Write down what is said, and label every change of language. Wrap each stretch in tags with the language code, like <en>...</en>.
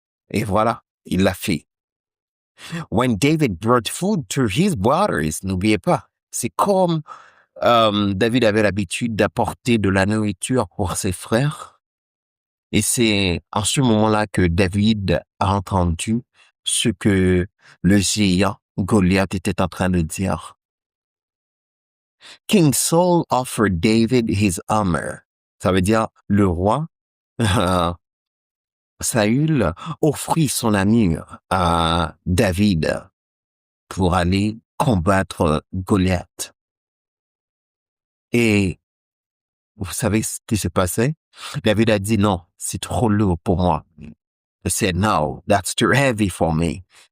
<fr>Et voilà, il l'a fait.</fr> <en>When David brought food to his brothers,</en> <fr>n'oubliez pas, c'est comme David avait l'habitude d'apporter de la nourriture pour ses frères. Et c'est à ce moment-là que David a entendu ce que le géant Goliath était en train de dire.</fr> <en>King Saul offered David his armor.</en> <fr>Ça veut dire le roi Saül offrit son armure à David pour aller combattre Goliath. Et vous savez ce qui s'est passé? David a dit non, c'est trop lourd pour moi.</fr> <en>He said, no, that's too heavy for me.</en>